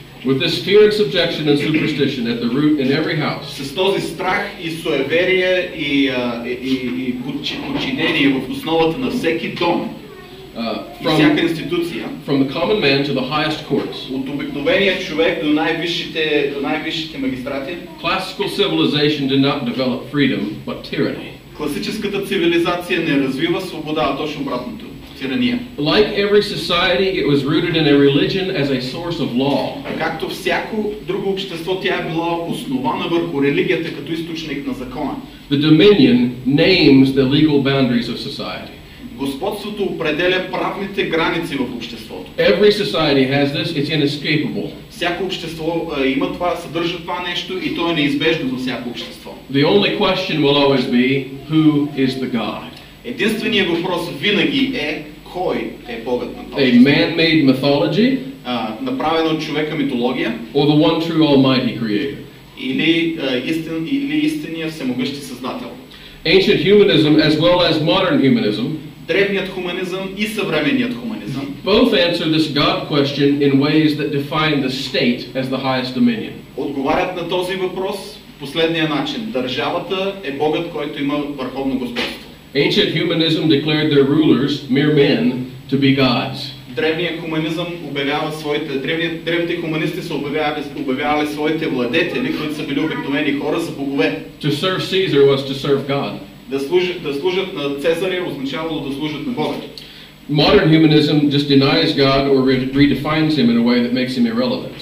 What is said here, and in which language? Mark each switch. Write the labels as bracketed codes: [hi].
[en] With this fear and subjection and superstition at the root in every house. [bg] С този страх и суеверие и подчинение в основата на всеки дом и всяка институция. [en] From the common man to the highest courts. [bg] От обикновения човек до най-висшите магистрати. [en] Classical civilization did not develop freedom, but tyranny. [bg] Класическата цивилизация не развива свобода, а точно обратното. Тирания. [en] Like every society, it was rooted in a religion as a source of law. [bg] Както всяко друго общество, тя е била основана върху религията като източник на закона. [en] The dominion names the legal boundaries of society. [bg] Господството определя правните граници в обществото. [en] Every society has this, it's inescapable. [bg] Всяко общество има това, съдържа това нещо и то е неизбежно за всяко общество. [en] The only question will always be, who is the God? [bg] Единственият въпрос винаги е кой е Богът на този свят? [en] A man-made mythology? [bg] Направена от човека митология? [en] Or the one true almighty creator? [bg] Или истинният всемогъщи създател? [en] Ancient humanism as well as modern humanism, [bg] древният хуманизъм и съвременният хуманизъм, [en] both answer this God question in ways that define the state as the highest dominion. [bg] Отговарят на този въпрос последния начин. Държавата е Богът, който има върховно господство. [en] Ancient humanism declared their rulers, mere men, to be gods. [bg] Древният хуманизъм обявява древните хуманисти са обявявали своите владетели, които са били обикновени хора, за богове. [en] To serve Caesar was to serve God. [bg] Да служат на Цезаря означавало да служат на Бога. [en] Modern humanism just denies God or redefines him in a way that makes him irrelevant.